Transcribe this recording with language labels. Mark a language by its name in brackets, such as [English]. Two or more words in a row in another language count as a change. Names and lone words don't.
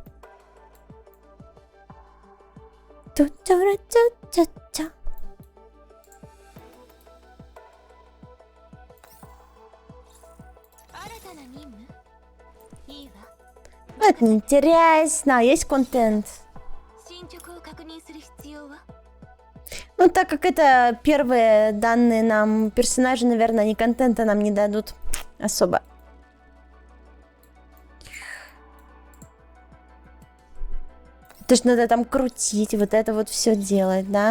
[Russian] Ту-ту-ру-ту-ту-ту. Это неинтересно, есть контент. [Japanese] 進捗を確認する必要は [Russian] Ну, так как это первые данные нам персонажи, наверное, они контента нам не дадут особо. То есть надо там крутить, вот это вот все делать, да?